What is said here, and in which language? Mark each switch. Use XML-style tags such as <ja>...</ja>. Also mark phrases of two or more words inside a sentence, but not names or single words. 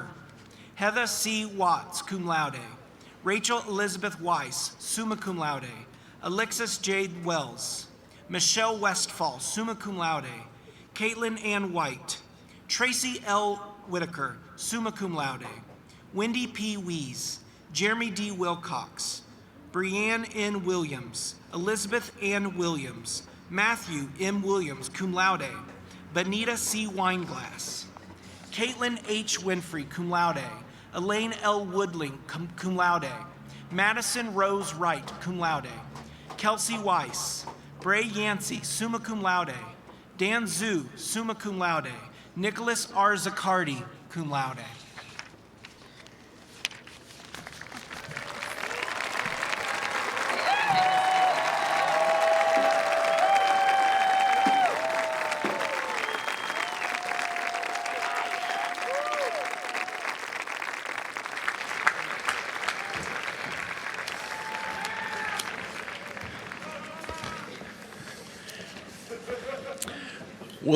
<en>Heather C. Watts,</en> <la>cum laude.</la> <en>Rachel Elizabeth Weiss,</en> <la>summa cum laude.</la> <en>Alexis Jade Wells. Michelle Westfall,</en> <la>summa cum laude.</la> <en>Caitlin Ann White. Tracy L. Whitaker,</en> <la>summa cum laude.</la> <en>Wendy P. Wees. Jeremy D. Wilcox. Brianne N. Williams. Elizabeth Ann Williams. Matthew M. Williams,</en> <la>cum laude.</la> <en>Benita C. Weinglass. Caitlin H. Winfrey,</en> <la>cum laude.</la> <en>Elaine L. Woodling,</en> <la>cum laude.</la> <en>Madison Rose Wright,</en> <la>cum laude.</la> <en>Kelsey Weiss. Bray Yancey,</en> <la>summa cum laude.</la> <en>Dan Zhu,</en> <la>summa cum laude.</la> <en>Nicholas R. Zaccardi,</en> <la>cum laude.</la> <en>Will the</en>